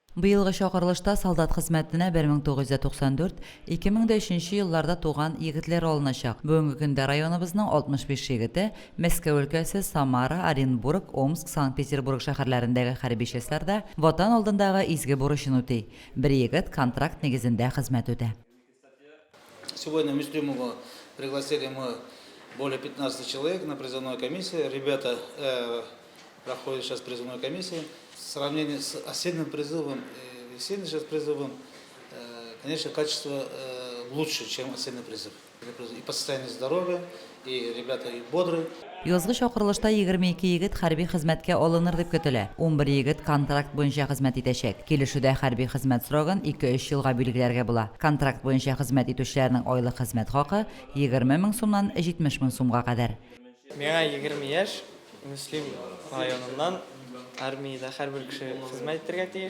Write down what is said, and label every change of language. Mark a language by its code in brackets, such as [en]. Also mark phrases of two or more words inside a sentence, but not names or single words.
[tt] Быйылгы чакырылышта солдат хезмәтенә 1994-2003 елларда туган егетләр алыначак. Бүгенге көндә районыбызның 65 егете Мәскәү өлкәсе, Самара, Оренбург, Омск, Санкт-Петербург шәһәрләрендәге хәрби частьларда ватан алдындагы изге бурычын үти. Бер егет контракт нигезендә хезмәт үтә. [ru] Сегодня в Мистрюмову пригласили мы более 15 человек на призывную комиссию. Ребята проходят сейчас призывную комиссию. В сравнении с осенним призывом и весенним сейчас призывом, конечно, качество лучше, чем осенний призыв. И по состоянию здоровья, и ребята и бодрые. [tt] Язгы чакырылышта 22 егет хәрби хезмәткә алыныр дип көтелә. 11 егет контракт буенча хезмәт итәчәк. Килешүдә хәрби хезмәт срогын 2-3 елга билгеләргә була. Контракт буенча хезмәт итүчеләрнең айлык хезмәт хакы 20 мең сумнан 70 мең сумга кадәр. Миңа 20 яшь, Муслим районыннан армиядә һәрбер кеше хезмәт итәргә тиеш.